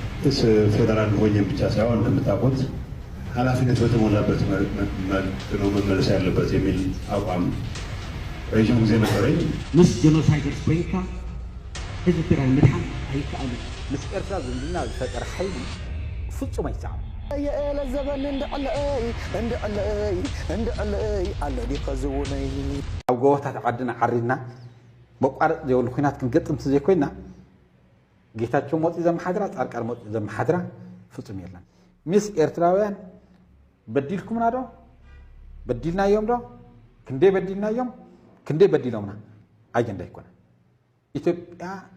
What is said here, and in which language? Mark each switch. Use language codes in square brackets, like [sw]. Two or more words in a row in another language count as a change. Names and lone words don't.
[am] ፌደራል ሆኜም ብቻ ሳይሆን እንደምታውቁት ኃላፊነት በተሞላበት መልክ ነው መመለስ ያለበት የሚል አቋም ረጅም ጊዜ ነበረኝ። [ti] ምስ ጄኖሳይደርስ ኮይንካ ህዝቢ ትግራይ ምድሓን ኣይከኣሉ ምስ ኤርትራ ዝምድና ዝፈጠረ ሓይሊ ፍጹም ኣይሰዓም የኤለ ዘበን እንድዕለይ አለ ዲኸዝውነይ ኣብ ጎቦታት ዓድና ዓሪድና መቋረጥ ዘይብሉ ኩናት ክንገጥም ዘይኮይና ጌታቸው ሞፂ ዘመሓድራ ጻድቃን ሞፂ ዘመሓድራ ፍጹም የለን ምስ ኤርትራውያን በዲልኩምና ዶ በዲልናዮም ዶ ክንደይ በዲልናዮም ክንደይ በዲሎምና ኣጀንዳ ይኮነ ኢትዮጵያ